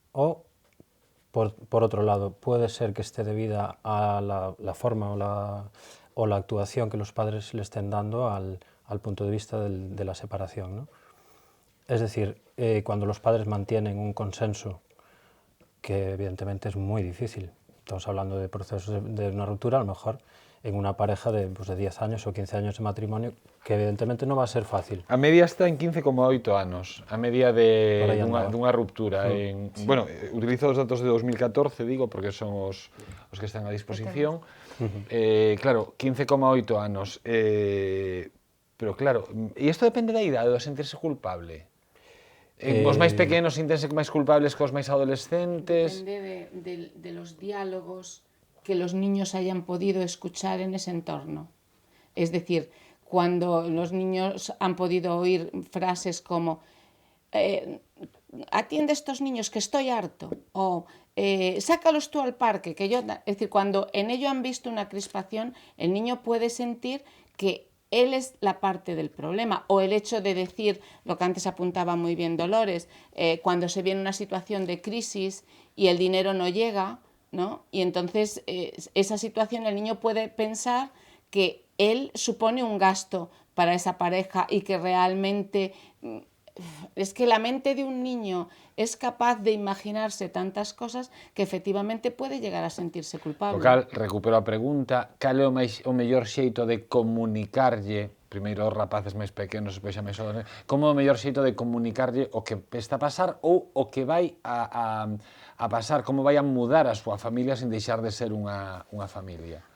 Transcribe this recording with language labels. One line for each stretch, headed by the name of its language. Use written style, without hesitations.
Spanish: O, por otro lado, puede ser que esté debida a la forma o la actuación que los padres le estén dando al punto de vista de la separación, ¿no? Es decir, cuando los padres mantienen un consenso, que evidentemente es muy difícil, estamos hablando de procesos de una ruptura, a lo mejor en una pareja de 10 años o 15 años de matrimonio, que evidentemente no va a ser fácil.
Galician: A media está en 15,8 anos, a media dunha ruptura. Sí. Bueno, utilizo os datos de 2014, digo, porque son os que están a disposición. Claro, 15,8 anos. Pero claro, e isto depende da idade, do sentirse culpable? Os máis pequenos sintense máis culpables que os máis adolescentes?
Spanish: Depende de los diálogos que los niños hayan podido escuchar en ese entorno. Es decir, cuando los niños han podido oír frases como atiende a estos niños que estoy harto, o sácalos tú al parque, que yo... Es decir, cuando en ello han visto una crispación, el niño puede sentir que él es la parte del problema, o el hecho de decir, lo que antes apuntaba muy bien Dolores, cuando se viene una situación de crisis y el dinero no llega, ¿no? Y entonces esa situación el niño puede pensar que él supone un gasto para esa pareja y que realmente... Es que la mente de un niño es capaz de imaginarse tantas cosas que efectivamente puede llegar a sentirse culpable.
Galician: O cal, recupero a pregunta, cal é o mellor xeito de comunicarlle, primeiro aos rapaces máis pequenos, depois a máis xovens, como é o mellor xeito de comunicarlle o que está a pasar ou o que vai a pasar, como vai a mudar a súa familia sin deixar de ser unha familia?